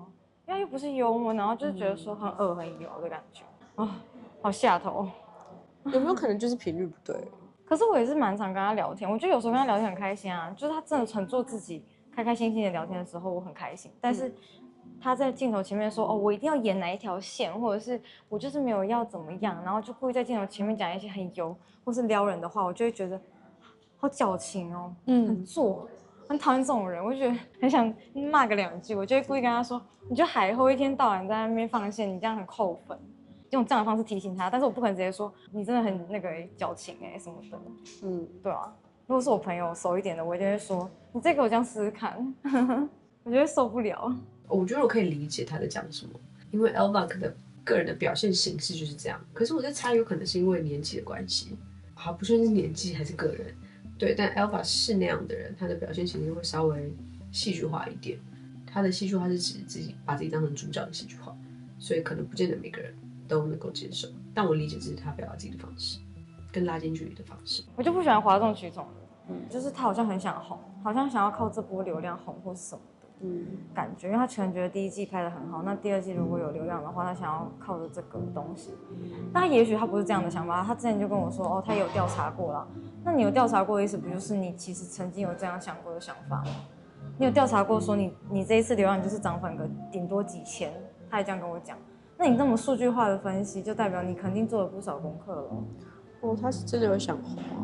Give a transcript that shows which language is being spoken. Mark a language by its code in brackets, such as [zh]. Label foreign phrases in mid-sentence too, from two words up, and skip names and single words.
[zh] 因為又不是幽默，然後就是覺得說很惡很油的感覺，好下頭。有沒有可能就是頻率不對？可是我也是蠻常跟他聊天，我覺得有時候跟他聊天很開心啊，就是他真的很做自己，開開心心的聊天的時候，我很開心。但是他在鏡頭前面說我一定要演哪一條線，或者是我就是沒有要怎麼樣，然後就故意在鏡頭前面講一些很油或是撩人的話，我就會覺得好矯情哦，很做。很討厭這種人，我就覺得很想罵個兩句，我就會故意跟他說：“你就海後一天到晚在那邊放線，你這樣很扣分。” 用這樣的方式提醒他，但是我不可能直接說你真的很那個矯情什麼的。對啊，如果是我朋友熟一點的，我一定會說：“你再給我這樣試試看。” 我覺得受不了。我覺得我可以理解他在講什麼，因為 Elva 的個人的表現形式就是這樣。可是我在猜，有可能是因為年紀的關係，好，不論是年紀還是個人，對。但 Alpha 是那樣的人，他的表現形式會稍微戲劇化一點。他的戲劇化是指自己把自己當成主角的戏劇化，所以可能不見得每個人都能夠接受。但我理解这是他表達自己的方式，跟拉近距離的方式。我就不喜歡嘩眾取寵的，就是他好像很想紅，好像想要靠這波流量紅或是什麼的，感覺，因為他可能覺得第一季拍得很好，那第二季如果有流量的話，他想要靠着這個東西。那也許他不是這樣的想法，他之前就跟我說，哦，他有調查過啦。那你有調查過的意思，不就是你其實曾經有這樣想過的想法嗎？你有調查過說你這一次流量就是漲粉個頂多幾千，他也這樣跟我講。那你這麼數據化的分析，就代表你肯定做了不少功課了。哦，他是真的有想紅啊，